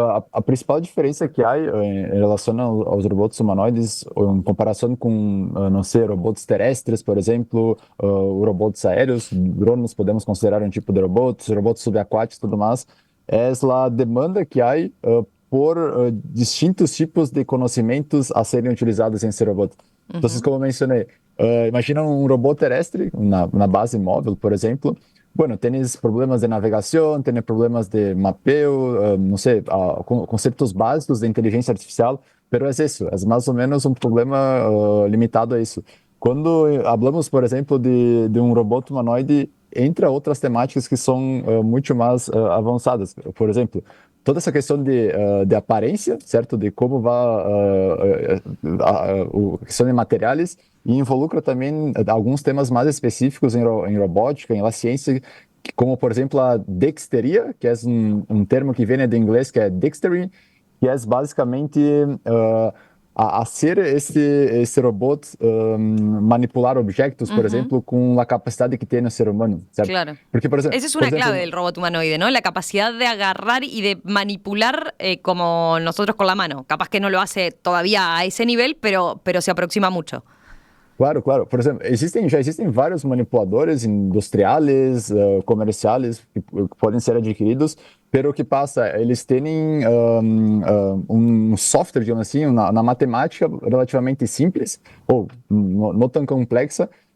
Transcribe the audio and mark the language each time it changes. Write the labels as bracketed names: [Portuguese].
[Portuguese] A principal diferença que há em relação aos robôs humanoides, em comparação com, não sei, robôs terrestres, por exemplo, robôs aéreos, drones podemos considerar um tipo de robôs subaquáticos e tudo mais, é a demanda que há por distintos tipos de conhecimentos a serem utilizados em esse robô. Então, como mencionei, imagina um robô terrestre na base móvel, por exemplo. [Spanish] Bueno, tienes problemas de navegación, tienes problemas de mapeo, no sé, conceptos básicos de inteligencia artificial, pero es eso, es más o menos un problema limitado a eso. Cuando hablamos, por ejemplo, de un robot humanoide, entra otras temáticas que son mucho más avanzadas. [Portuguese] Por ejemplo, toda essa questão de aparência, certo? De como vai a questão de materiais e involucra também alguns temas mais específicos em robótica, em la ciência, como, por exemplo, a dexteria, que é um termo que vem do inglês, que é dexterity, que é basicamente a ser esse robô manipular objetos, por exemplo, com a capacidade que tem o ser humano, certo? [Spanish] Claro. [Portuguese] Porque, por exemplo, [Spanish] esa es una clave del robot humanoide, ¿no? La capacidad de agarrar y de manipular como nosotros con la mano. Capaz que no lo hace todavía a ese nivel, pero se aproxima mucho. Claro, claro. [Portuguese] Por exemplo, já existem vários manipuladores industriais, comerciais, que podem ser adquiridos, pero o que passa, eles têm um software, digamos assim, na matemática relativamente simples, ou não tão complexa,